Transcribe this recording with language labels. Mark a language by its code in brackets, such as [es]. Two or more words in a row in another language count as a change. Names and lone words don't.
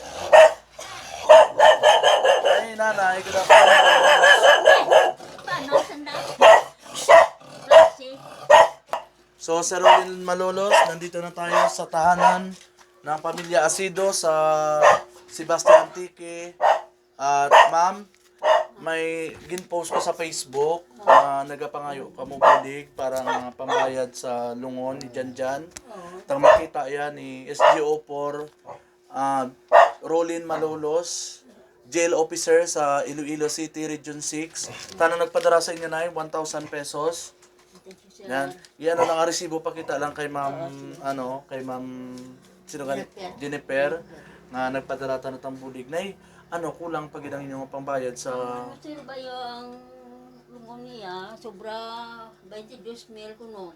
[en] Ay, nanay, good afternoon. [tl] So, Sir Rolin Malolos, nandito na tayo sa tahanan ng pamilya Asido sa Sebastian Antique. [hil] At ma'am, may ginpost ko sa Facebook na nagapangayo ka mo bulig para pambayad sa lungon ni Janjan. Tang makita yan ni SGO4 Rolin Malolos, jail officer sa Iloilo City, Region 6. Tanang nagpadara sa inyo na 1,000 pesos. Yan. Yan lang ang resibo, pakita lang kay ma'am, kay ma'am, sino ganit? Jennifer, na nagpadara tanong bulig. Nay, kulang pag ilang inyong pambayad sa... [tl] Sino ba yung lungon niya, sobra 22,000 kuno.